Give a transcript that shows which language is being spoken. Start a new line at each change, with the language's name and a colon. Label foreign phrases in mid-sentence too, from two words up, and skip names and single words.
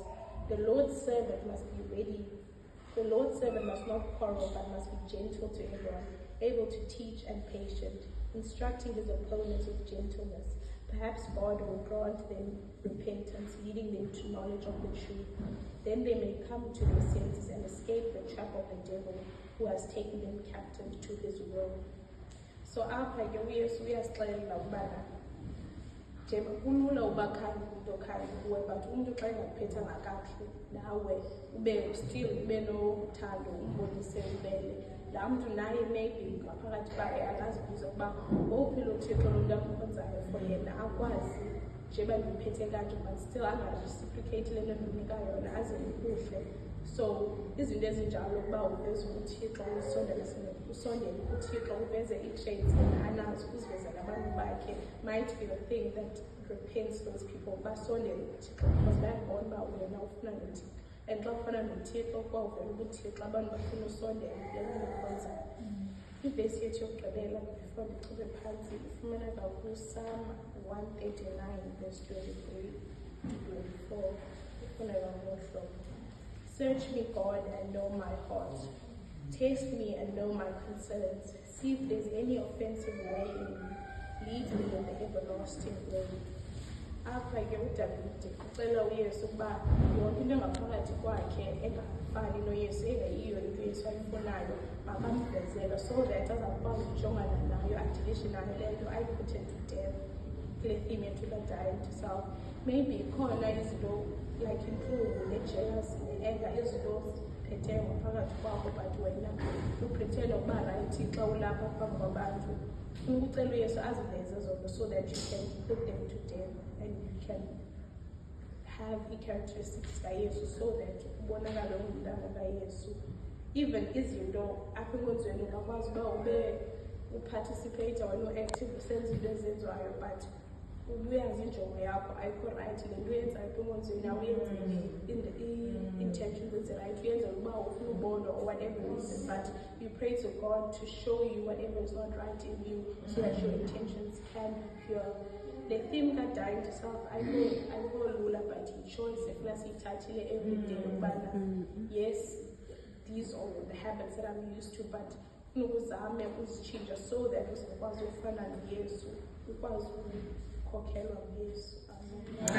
English: The Lord's servant must be ready. The Lord's servant must not quarrel, but must be gentle to everyone, able to teach and patient, instructing his opponents with gentleness. Perhaps God will grant them repentance, leading them to knowledge of the truth. Then they may come to their senses and escape the trap of the devil, who has taken them captive to his will.
Xhosa: So apha ke uyesu uyasixelela ukubana nje kulula ubakhanda umuntu okhanda kuwe but umuntu xa engakuphethanga kakuhle nawe ube still ube nothando umbonise ubele laa mntu naye maybe ngaphakathi bakhe akazibuza ukuba ngowuphi lo thixo lo mntu amkhonzayo for yena akwazi njeba ndiphethe kanje
English: but still
Xhosa: angareciprocate le nto ndinika yona aze kuhle. So izinto ezinjalo ukuba uveze uthixo usondele kuthixo uveze ii-traits anazo uziveze nabantu bakhe
English: might be the thing that repents those people
Xhosa: basondele kuthixo because bayabona uba wena ufuna nothixo and xa ufana nothixo kwawuvela ubuthixo abantu bafuna usondele lenikwenzayo. Ivesi yethu yokugqibela before ndichube phantsi ifumaneka kuPsalm 139 verse 23 to 24 ifuneka ngohlobo.
English: Search me, God, and know my heart. Test me and know my concerns. See if there's any offensive way in me. Lead me in the everlasting way.
Xhosa: Apha ke uDavide ucela uYesu ukuba yonke into engaphakathi kwakhe engafani noYesu engeyiyo into uYesu ayifunayo makamvezele
English: so that
Xhosa: azakwazi ukujongana nayo adilishe nayo le nto ayiputhe
English: to death
Xhosa: kule theme yethu ka-dying to self. Maybe khona izinto like intlungu ne-jealousy ne-anger izinto ziphetheyo ngaphakathi kwakho but wena upretend ukuba rayithi xa ulapha phambi kwabantu. Funa ukucela uYesu aziveze zonke
English: so that you can put them to death and you can have
Xhosa: i-characteristics kaYesu
English: so that
Xhosa: ubonakale ungumntana kaYesu. Even izinto apha enkonzweni ungakwazi uba ube uparticipate wena u-active usenza into ezenziwayo but ubuyazi injongo yakho ayikho right le nto uyenzayo apha enkonzweni awuyenzi i-intentions ezi-right uyenza uba ufuna ubonwa
English: or whatever reason but you pray to God to show you whatever is not right in you so that your intentions can be pure. The theme
Xhosa: ka-dying to self ayikho lula but yi-choice efuna siyithathile
English: every day
Xhosa: ukubana
English: yes these are the habits that I'm used to
Xhosa: but funa ukuzame uzitshintsha
English: so that
Xhosa: uzakwazi ufana noYesu ukwazi ukukhokelwa nguYesu.